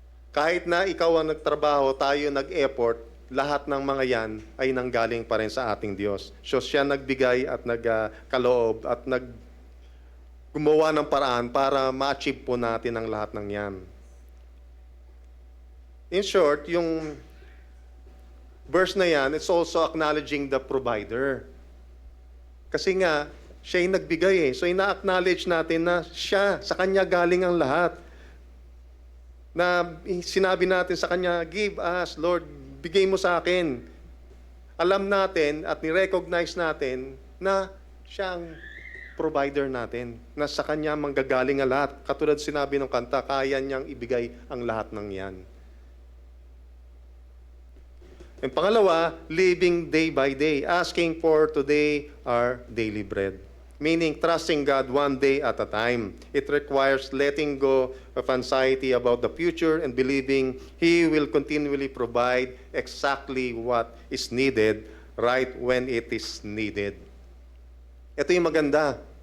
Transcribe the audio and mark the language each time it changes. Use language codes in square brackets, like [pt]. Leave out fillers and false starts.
[tl] Kahit na ikaw ang nagtrabaho, tayo nag-effort, lahat ng mga yan ay nanggaling pa rin sa ating Diyos. So, siya nagbigay at nagkaloob at gumawa ng paraan para ma-achieve po natin ang lahat ng yan. [en] In short, [tl] yung verse na yan, [en] it's also acknowledging the provider. [tl] Kasi nga, siya yung nagbigay eh. So, ina-acknowledge natin na siya, sa kanya galing ang lahat. Na sinabi natin sa kanya, [en] give us, Lord, [tl] bigay mo sa akin. Alam natin at ni-recognize natin na siya ang provider natin, na sa kanya manggagaling ang lahat. Katulad sinabi ng kanta, kaya niyang ibigay ang lahat ng yan. [en] And pangalawa, living day by day, asking for today our daily bread. Meaning, trusting God one day at a time. It requires letting go of anxiety about the future and believing He will continually provide exactly what is needed right when it is needed. [tl] Ito yung maganda.